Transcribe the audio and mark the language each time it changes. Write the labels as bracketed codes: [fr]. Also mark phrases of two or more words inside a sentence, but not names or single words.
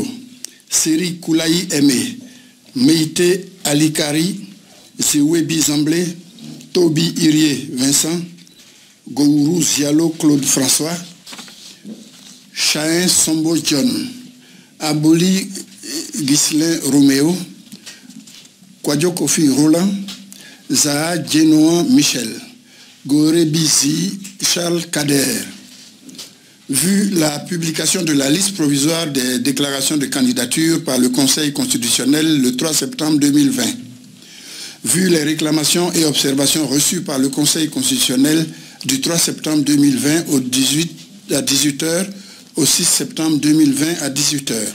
[fr] Seri Koulaï Aimé, Meïté Alikari, Zéwebi Zamblé, Toby Irié Vincent, Gourou Zialo Claude François, Chahin Sombo John, Aboli Ghislain Roméo, Kouadio Kofi Roland, Zaha Djenoan Michel, Goré Bizi Charles Kader. Vu la publication de la liste provisoire des déclarations de candidature par le Conseil constitutionnel le 3 septembre 2020, vu les réclamations et observations reçues par le Conseil constitutionnel du 3 septembre 2020 à 18h, au 6 septembre 2020 à 18h.